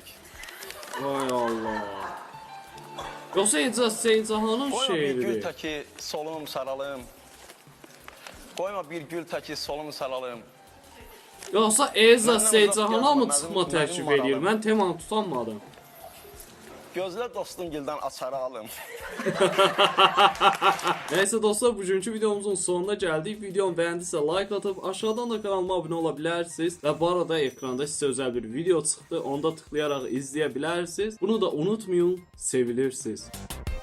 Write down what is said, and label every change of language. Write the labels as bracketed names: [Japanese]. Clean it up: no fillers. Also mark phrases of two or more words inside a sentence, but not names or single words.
[Azerbaijani] Vay Allah. Yoxsa Seycahanın Qoyma bir gül şeiridir. təki solum saralım. Qoyma bir gül təki solum saralım. Yoxsa Eza Seycahana mı çıxma təklif edir? Mən temanı tutanmadım. Gözlə dostum gildən açarı alım. [Turkish] Neyse dostlar bugünkü videomuzun sonuna geldik. Videomu beğendiyse like atıp aşağıdan da kanalıma abone olabilirsiniz. Ve bu arada ekranda size özel bir video çıktı. Onu da tıklayarak izleyebilirsiniz. Bunu da unutmayın. Sevilirsiniz.